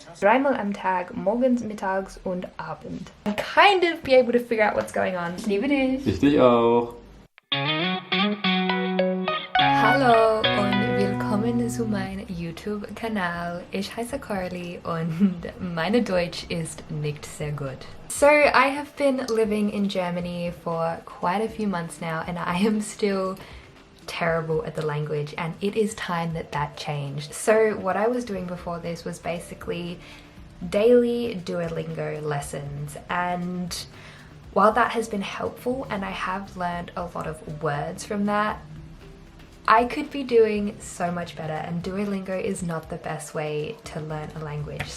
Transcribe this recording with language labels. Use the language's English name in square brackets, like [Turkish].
[German] Dreimal am Tag, morgens, mittags und Abend. [English] I kind of be able to figure out what's going on. [German] Ich liebe dich. Ich dich auch. Hallo und willkommen zu meinem YouTube-Kanal. Ich heiße Coralie und meine Deutsch ist nicht sehr gut. [English] So I have been living in Germany for quite a few months now and I am still terrible at the language, and it is time that changed. So what I was doing before this was basically daily Duolingo lessons, and while that has been helpful and I have learned a lot of words from that, I could be doing so much better, and Duolingo is not the best way to learn a language.